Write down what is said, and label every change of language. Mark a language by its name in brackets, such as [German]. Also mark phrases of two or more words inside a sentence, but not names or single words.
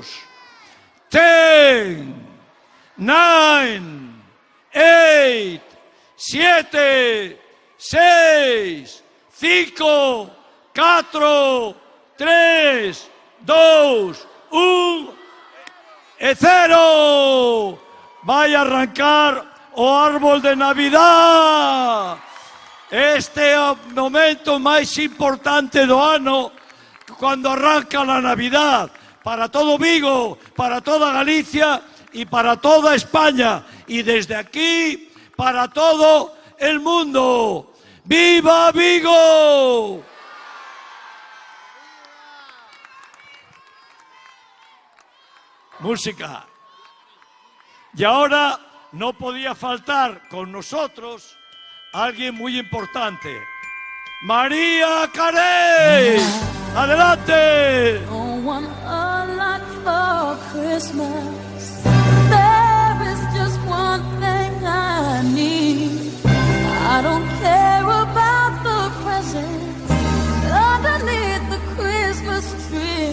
[Galician] 10, 9, 8, 7, 6, 5, 4, 3, 2, 1 e 0. Vai arrancar o [Spanish] árbol de Navidad. [Galician] Este é o momento máis importante do ano, [Spanish] cando arranca la Navidad, para todo Vigo, para toda Galicia y para toda España, y desde aquí para todo el mundo. ¡Viva Vigo! Música. Y ahora no podía faltar con nosotros alguien muy importante. María Carey. ¡Adelante! [English] Don't want a lot for Christmas. There is just one thing I need. I don't care about the presents underneath the Christmas tree.